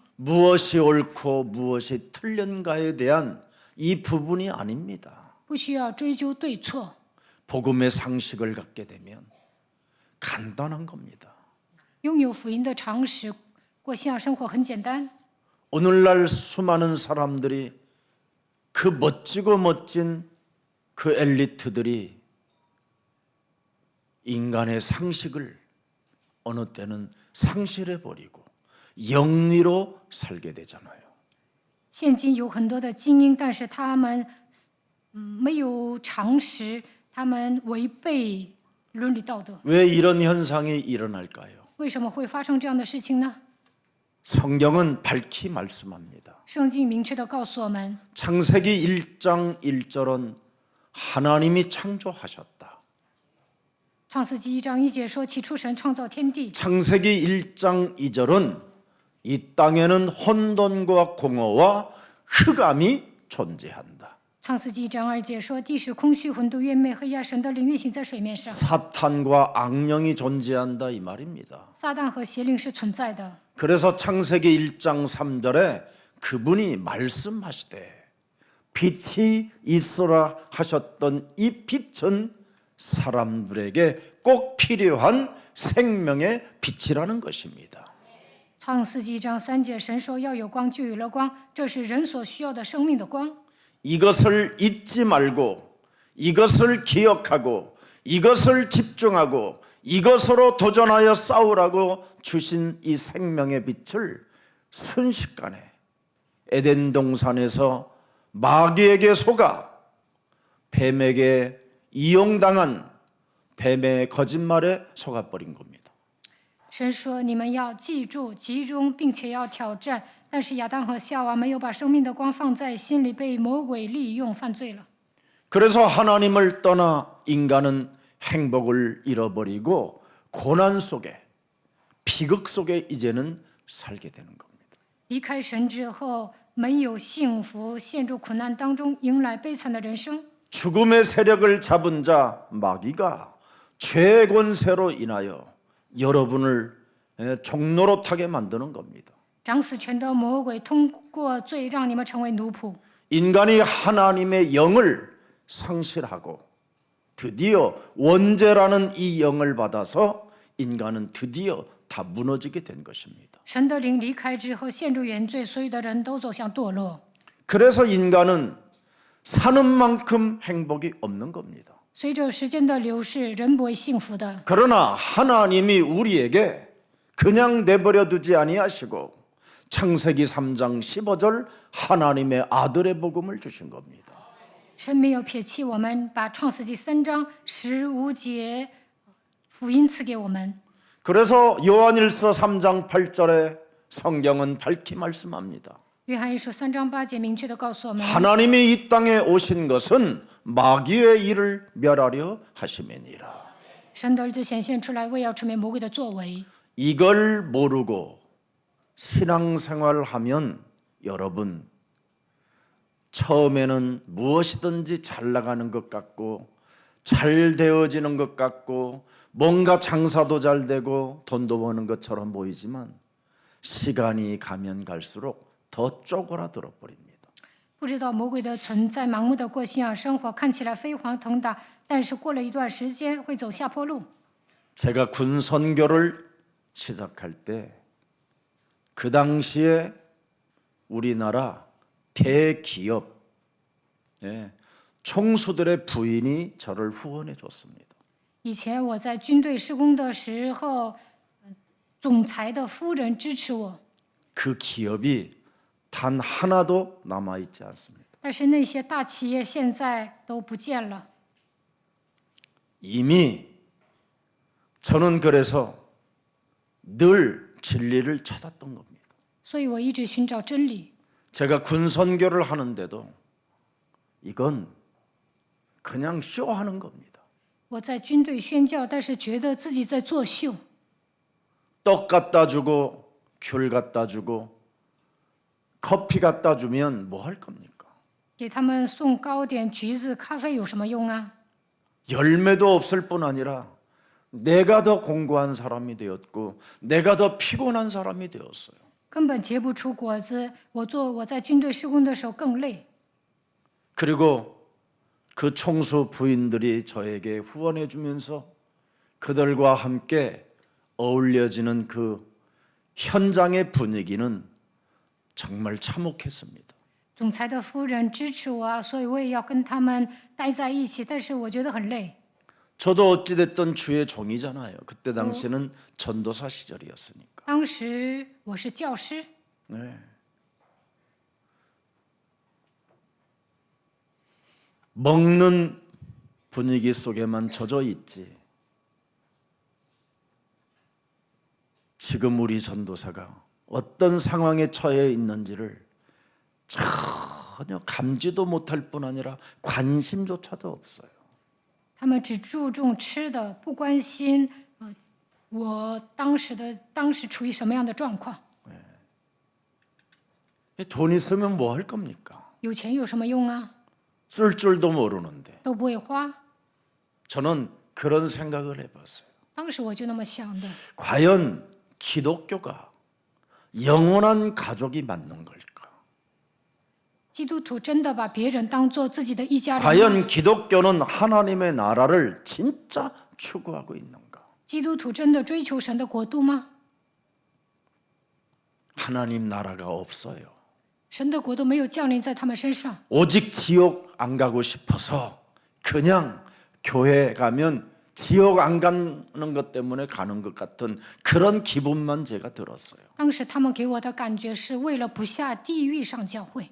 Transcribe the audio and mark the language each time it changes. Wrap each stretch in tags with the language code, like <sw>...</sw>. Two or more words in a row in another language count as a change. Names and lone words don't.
<ko>무엇이 옳고 무엇이 틀린가에 대한 이 부분이 아닙니다.</ko> <zh>不需要追究对错，</zh> <ko>복음의 상식을 갖게 되면 간단한 겁니다.</ko> <zh>拥有福音的常识，过信仰生活很简单。</zh> <ko>오늘날 수많은 사람들이 그 멋지고 멋진 그 엘리트들이 인간의 상식을 어느 때는 상실해 버리고 영리로 살게 되잖아요.</ko> <zh>现今有很多的精英，但是他们没有常识，他们违背伦理道德。</zh> <ko>왜 이런 현상이 일어날까요?</ko> <zh>为什么会发生这样的事情呢？</zh> <ko>성경은 밝히 말씀합니다.</ko> <zh>圣经明确地告诉我们，</zh> <ko>창세기 1장 1절은 하나님이 창조하셨다.</ko> <zh>创世纪1章1节说：“起初神创造天地。”</zh> <ko>창세기 1장 2절은 이 땅에는 혼돈과 공허와 흑암이 존재한다.</ko> <zh>创世纪1章2节说：“地是空虚、混沌、渊昧、黑暗，神的灵运行在水面上。</zh> <ko>사탄과 악령이 존재한다 이 말입니다.</ko> <zh>撒旦和邪灵是存在的。</zh> <ko>그래서 창세기 1장 3절에 그분이 말씀하시되 빛이 있으라 하셨던 이 빛은 사람들에게 꼭 필요한 생명의 빛이라는 것입니다.</ko> <zh>创世纪1章3节，神说要有光，就有了光，这是人所需要的生命的光。</zh> <ko>이것을 잊지 말고 이것을 기억하고 이것을 집중하고 이것으로 도전하여 싸우라고 주신 이 생명의 빛을 순식간에 에덴 동산에서 마귀에게 속아 뱀에게 이용당한 뱀의 거짓말에 속아버린 겁니다.</ko> <zh>神说：“你们要记住、集中，并且要挑战。” 但是亚当和夏娃没有把生命的光放在心里，被魔鬼利用，犯罪了。</zh> <ko>그래서 하나님을 떠나 인간은 행복을 잃어버리고 고난 속에 비극 속에 이제는 살게 되는 겁니다.</ko> <zh>离开神之后，没有幸福，陷入苦难当中，迎来悲惨的人生。</zh> <ko>죽음의 세력을 잡은 자 마귀가 죄의 권세로 인하여 여러분을 종노릇하게 만드는 겁니다.</ko> <zh>掌死权的魔鬼通过罪让你们成为奴仆。</zh> <ko>인간이 하나님의 영을 상실하고 드디어 원죄라는 이 영을 받아서 인간은 드디어 다 무너지게 된 것입니다.</ko> <zh>神的灵离开之后，陷入原罪，所有的人都走向堕落。</zh> <ko>그래서 인간은 사는 만큼 행복이 없는 겁니다.</ko> <zh>随着时间的流逝，人不会幸福的。</zh> <ko>그러나 하나님이 우리에게 그냥 내버려 두지 아니하시고 창세기 3장 15절 하나님의 아들의 복음을 주신 겁니다.</ko> <zh>神没有撇弃我们，把创世纪3章15节福音赐给我们。</zh> <ko>그래서 요한일서 3장 8절에 성경은 밝히 말씀합니다.</ko> <zh>约翰一书3章8节明确的告诉我们，</zh> <ko>하나님이 이 땅에 오신 것은 마귀의 일을 멸하려 하심이니라.</ko> <zh>神的儿子显现出来，为要除灭魔鬼的作为。</zh> <ko>이걸 모르고 신앙생활하면 여러분 처음에는 무엇이든지 잘 나가는 것 같고 잘 되어지는 것 같고 뭔가 장사도 잘 되고 돈도 버는 것처럼 보이지만 시간이 가면 갈수록 더 쪼그라들어 버립니다.</ko> <zh>不知道魔鬼的存在，盲目的过信仰生活，看起来飞黄腾达，但是过了一段时间会走下坡路。</zh> <ko>제가 군 선교를 시작할 때 그 당시에 우리나라 대기업 총수들의 부인이 저를 후원해 줬습니다.</ko> <zh>以前我在军队施工的时候，总裁的夫人支持我，</zh> <ko>그 기업이 단 하나도 남아 있지 않습니다.</ko> <zh>但是那些大企业现在都不见了。</zh> <ko>이미 저는 그래서 늘 진리를 찾았던 겁니다.</ko> <zh>所以我一直寻找真理。</zh> <ko>제가 군 선교를 하는데도 이건 그냥 쇼하는 겁니다.</ko> <zh>我在军队宣教，但是觉得自己在作秀。</zh> <ko>떡 갖다 주고 귤 갖다 주고 커피 갖다 주면 뭐 할 겁니까?</ko> <zh>给他们送糕点、橘子、咖啡有什么用啊？</zh> <ko>열매도 없을 뿐 아니라 내가 더 공고한 사람이 되었고 내가 더 피곤한 사람이 되었어요.</ko> <zh>根本结不出果子。我在军队施工的时候更累。</zh> <ko>그리고 그 총수 부인들이 저에게 후원해 주면서 그들과 함께 어울려지는 그 현장의 분위기는 정말 참혹했습니다.</ko> <zh>总裁的夫人支持我，所以我也要跟他们待在一起，但是我觉得很累。</zh> <ko>저도 어찌됐든 주의 종이잖아요. 그때 당시는 전도사 시절이었으니까.</ko> <zh>当时我是教师，</zh> <ko>네. 먹는 분위기 속에만 젖어 있지. 지금 우리 전도사가 어떤 상황에 처해 있는지를 전혀 감지도 못할 뿐 아니라 관심조차도 없어요.</ko> <zh>他们只注重吃的，不关心我当时处于什么样的状况。</zh> <ko>돈 있으면 뭐 할 겁니까?</ko> <zh>有钱有什么用啊？</zh> <ko>쓸 줄도 모르는데.</ko> <zh>都不会花。</zh> <ko>저는 그런 생각을 해봤어요.</ko> <zh>当时我就那么想的。</zh> <ko>과연 기독교가 영원한 가족이 맞는 걸까?</ko> <zh>基督徒真的把别人当做自己的一家人吗？</zh> <ko>과연 기독교는 하나님의 나라를 진짜 추구하고 있는가?</ko> <zh>基督徒真的追求神的国度吗？</zh> <ko>하나님 나라가 없어요.</ko> <zh>神的国度没有降临在他们身上，</zh> <ko>오직 지옥 안 가고 싶어서 그냥 교회 가면 지옥 안 가는 것 때문에 가는 것 같은 그런 기분만 제가 들었어요.</ko> <zh>当时他们给我的感觉是为了不下地狱上教会。</zh>